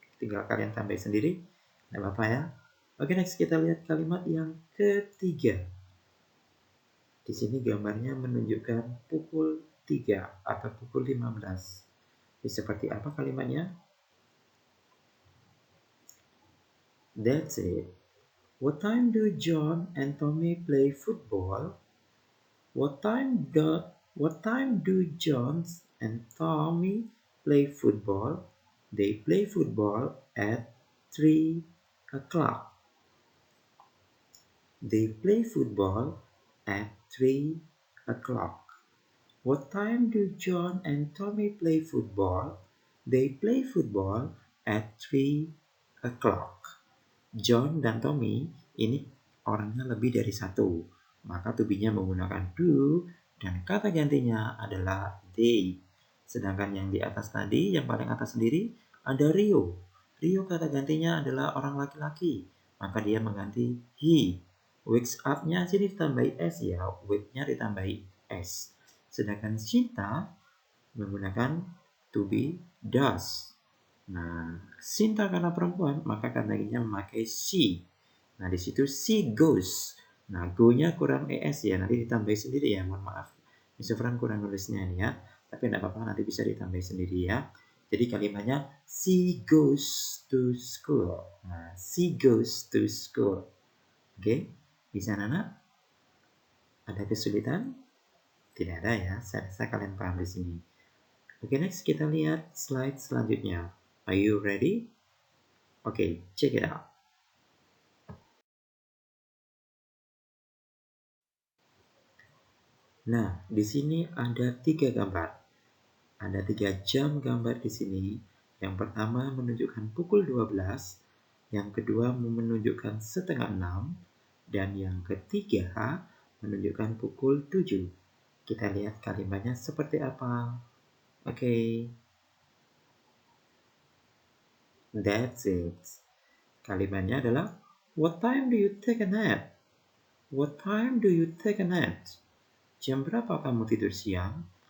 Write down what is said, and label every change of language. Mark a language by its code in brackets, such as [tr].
[id] Tinggal kalian tambah sendiri. Tidak apa-apa ya. Oke, next kita lihat kalimat yang ketiga. Di sini gambarnya menunjukkan pukul 3 atau pukul 15. Jadi seperti apa kalimatnya? [en] That's it. What time do John and Tommy play football? What time do John and Tommy play football? They play football at 3 o'clock. They play football at 3 o'clock. What time do John and Tommy play football? They play football at 3 o'clock. [id] John dan Tommy ini orangnya lebih dari satu. Maka to be-nya menggunakan do dan kata gantinya adalah they. Sedangkan yang di atas tadi, yang paling atas sendiri ada Rio. Rio kata gantinya adalah orang laki-laki. Maka dia mengganti he. Wakes up-nya sini ditambahi s ya. Wake-nya ditambahi s. Sedangkan Sinta menggunakan to be does. Nah, Sinta karena perempuan, maka katanya memakai she. Nah, di situ [en] she goes. [id] Nah, go-nya kurang es ya, nanti ditambahin sendiri ya, mohon maaf. Mr. Fran kurang nulisnya ini ya, tapi tidak apa-apa, nanti bisa ditambahin sendiri ya. Jadi kalimatnya [en] she goes to school. [id] Nah, [en] she goes to school. [id] Oke, bisa anak? Ada kesulitan? Tidak ada ya, saya rasa kalian paham di sini. Oke, next kita lihat slide selanjutnya. [en] Are you ready? Oke, check it out. [id] Nah, di sini ada 3 gambar. Ada 3 jam gambar di sini. Yang pertama menunjukkan pukul 12, yang kedua menunjukkan setengah 6, dan yang ketiga menunjukkan pukul 7. Kita lihat kalimatnya seperti apa. Oke, [en] that's it. [id] Kalimatnya adalah, [en] what time do you take a nap? What time do you take a nap? [id] Jam berapa kamu tidur siang?